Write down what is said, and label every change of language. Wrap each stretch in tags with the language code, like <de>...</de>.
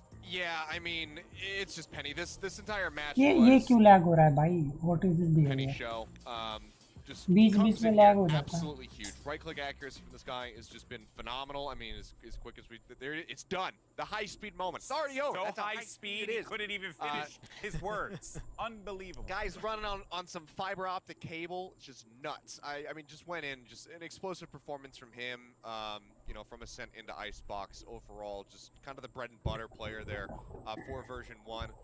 <en>yeah, I mean, it's just Penny. This entire match</en> <hi>ये क्यों lag हो रहा है भाई?</hi> <en>What is this behavior? Penny show. Just</en> <hi>बीच में lag हो जाता है.</hi> <en>Absolutely huge. Right-click accuracy from this guy has just been phenomenal. I mean, as quick as we there, it's done. The high-speed moment. It's already over. So that's high speed, he couldn't even finish his words. Unbelievable. Guys running on some fiber optic cable. It's just nuts. I mean, just went in, just an explosive performance from him. You know, from Ascent into Icebox overall, just kind of the bread and butter player there for version 1.</en>